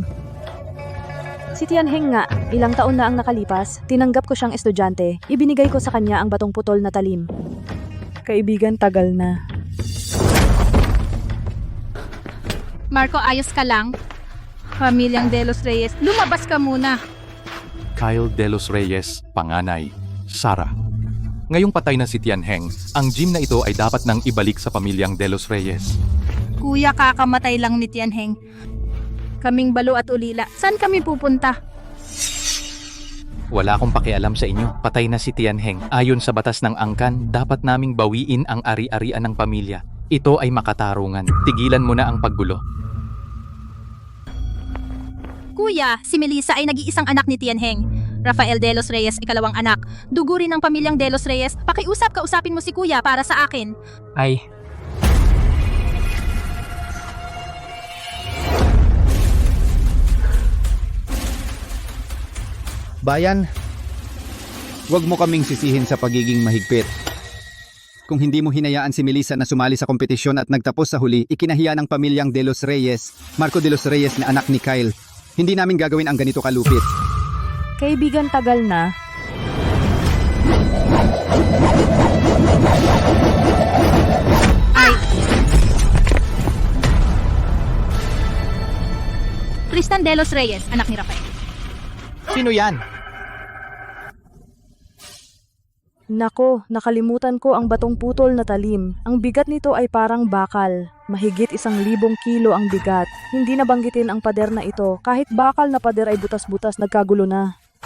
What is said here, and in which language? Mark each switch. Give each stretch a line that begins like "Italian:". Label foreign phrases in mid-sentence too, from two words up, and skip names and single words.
Filipino: Si Tianheng nga, ilang taon na ang nakalipas, tinanggap ko siyang estudyante. Ibinigay ko sa kanya ang batong putol na talim. Kaibigan, tagal na. Marco, ayos ka lang? Pamilyang de los Reyes, lumabas ka muna. Kyle de los Reyes, panganay, Sara. Ngayong patay na si Tianheng, ang gym na ito ay dapat nang ibalik sa pamilyang de los Reyes. Kuya, kakamatay lang ni Tianheng. Kaming balo at ulila. Saan kami pupunta? Wala akong pakialam sa inyo, patay na si Tianheng. Ayon sa batas ng angkan, dapat naming bawiin ang ari-arian ng pamilya. Ito ay makatarungan. Tigilan mo na ang paggulo. Kuya, si Melissa ay nag-iisang anak ni Tianheng. Rafael de los Reyes, ikalawang anak. Dugo rin ng pamilyang de los Reyes. Kausapin mo si Kuya para sa akin. Ay, Bayan, huwag mo kaming sisihin sa pagiging mahigpit. Kung hindi mo hinayaan si Melissa na sumali sa kompetisyon at nagtapos sa huli, ikinahiya ng pamilyang de los Reyes, Marco de los Reyes na anak ni Kyle. Hindi namin gagawin ang ganito kalupit. Kaibigan, tagal na. Ay! Tristan de los Reyes, anak ni Rafael. sino yan? Nako, nakalimutan ko ang batong putol na talim. Ang bigat nito ay parang bakal. Mahigit 1,000 kilo ang bigat. Hindi nabanggitin ang pader na ito. Kahit bakal na pader ay butas-butas, nagkagulo na.